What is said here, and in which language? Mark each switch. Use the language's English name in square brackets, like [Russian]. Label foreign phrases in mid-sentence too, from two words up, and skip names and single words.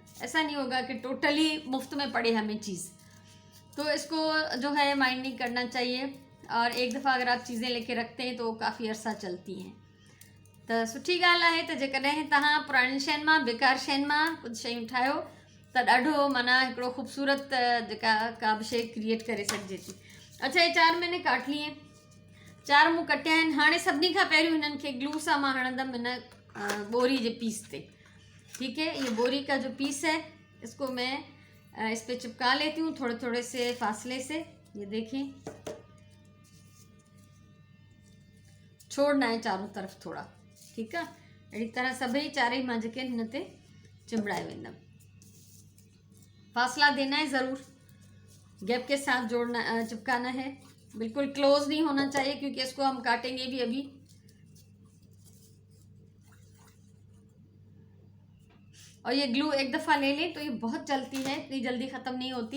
[Urdu] ایسا نہیں ہوگا کہ ٹوٹلی مفت میں پڑے ہمیں چیز۔ تو اس کو جو ہے مائنڈ نہیں کرنا چاہیے، اور ایک دفعہ اگر آپ چیزیں لے کے رکھتے ہیں تو وہ کافی عرصہ چلتی ہیں. [Sindhi] त सुठी ॻाल्हि आहे त जेकॾहिं तव्हां पुराणी शयुनि मां, बेकार शयुनि मां कुझु शयूं ठाहियो त ॾाढो माना हिकिड़ो ख़ूबसूरत जेका का बि शइ क्रिएट करे सघिजे थी। [Urdu] اچھا یہ 4 میں نے کاٹ لیے, [Sindhi] 4 मूं कटिया आहिनि। हाणे सभिनी खां पहिरियों हिननि खे ग्लू सां मां हणंदमि हिन बोरी जे पीस ते, [Urdu] ٹھیک ہے. یہ بوری کا جو پیس ہے اس کو میں اس پر چپکا لیتی ہوں تھوڑے تھوڑے سے فاصلے سے. یہ دیکھیں، چھوڑنا ہے چاروں طرف تھوڑا، ٹھیک ہے. [Sindhi] अड़ी तरह सभी चारे मां जेके हिन ते चिंबड़ाए वेंदमि। [Urdu] فاصلہ دینا ہے ضرور، گیپ کے ساتھ جوڑنا، چپکانا ہے، بالکل کلوز نہیں ہونا چاہیے کیونکہ اس کو ہم کاٹیں گے بھی ابھی. اور یہ گلو ایک دفعہ لے لیں تو یہ بہت چلتی ہے، اتنی جلدی ختم نہیں ہوتی.